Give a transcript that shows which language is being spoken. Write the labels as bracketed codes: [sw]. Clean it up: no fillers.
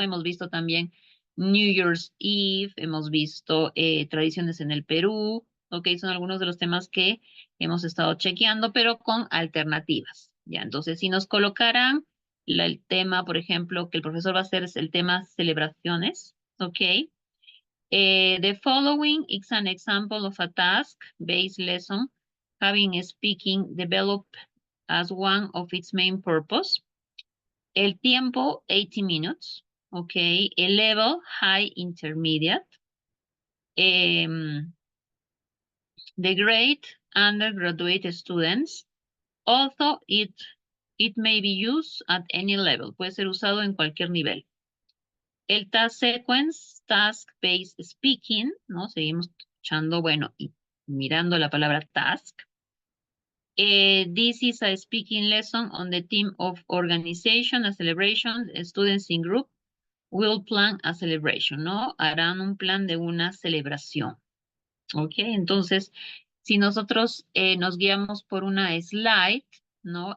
[es] Hemos visto también New Year's Eve, hemos visto tradiciones en el Perú, Ok, son algunos de los temas que hemos estado chequeando, pero con alternativas. Ya, entonces, si nos colocaran el tema, por ejemplo, que el profesor va a hacer es el tema celebraciones, ok. [en] The following is an example of a task-based lesson having speaking developed as one of its main purpose. [es] El tiempo, [en] 80 minutes. Okay. El level, high intermediate. The grade, undergraduate students. Although it may be used at any level. [es] Puede ser usado en cualquier nivel. El task sequence, task-based speaking, ¿no? Seguimos escuchando, bueno, y mirando la palabra task. [en] This is a speaking lesson on the theme of organization, a celebration. Students in group will plan a celebration, ¿no? [es] Harán un plan de una celebración. ¿Ok? Entonces, si nosotros nos guiamos por una slide, ¿no?